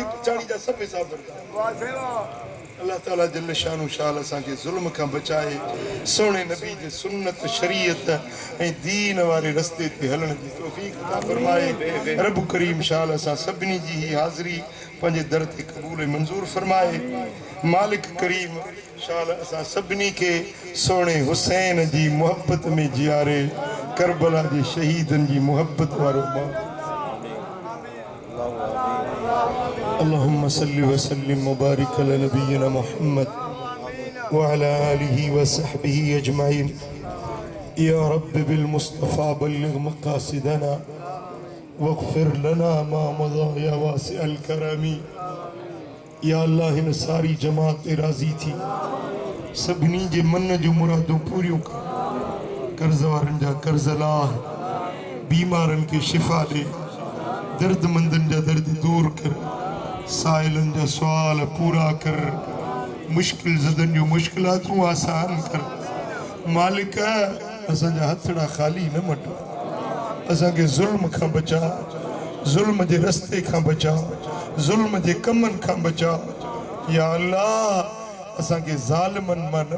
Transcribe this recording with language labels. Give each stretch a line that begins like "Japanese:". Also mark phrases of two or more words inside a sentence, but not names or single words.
Sindhi: पछाड़ी जा सभु हिसाब अल्लाह ताला जल शानु शाल असांखे ज़ुल्म खां बचाए सोणे नबी जे सुन्नत शरीयत ऐं दीन वारे रस्ते ते हलण जी तौफ़ीक़ अता फरमाए रब करीम शाल असां सभिनी जी ही हाज़िरी पंहिंजे दर ते क़बूल मंज़ूर फरमाए मालिक करीम शाल असां सभिनी खे सोणे हुसैन जी मोहब्बत में जियारे करबला जे शहीदनि जी मोहब्बत वारो
Arabic: اللهم صل وسلم وبارك على نبينا محمد وعلى آله وصحبه أجمعين يا رب بالمصطفى بلغ مقاصدنا واغفر لنا ما مضى يا واسع الكرم يا الله
Sindhi: हिन सारी जमात राज़ी थी सभिनी जे मन जूं मुरादूं पूरियूं कर कर्ज़ वारनि जा कर्ज़ लाह बीमारनि खे शिफ़ा ॾे दर्दमंदनि जा दर्द दूर कर साइलनि जा सुवाल पूरा कर मुश्किल ज़दनि जूं मुश्किलातूं आसान कर मालिक असांजा हथड़ा ख़ाली न मटो असांखे ज़ुल्म खां बचा ज़ुल्म जे रस्ते खां बचा ज़ुल्म जे कमनि खां बचा
Arabic: يا الله
Sindhi: असांखे ज़ालिमनि मां न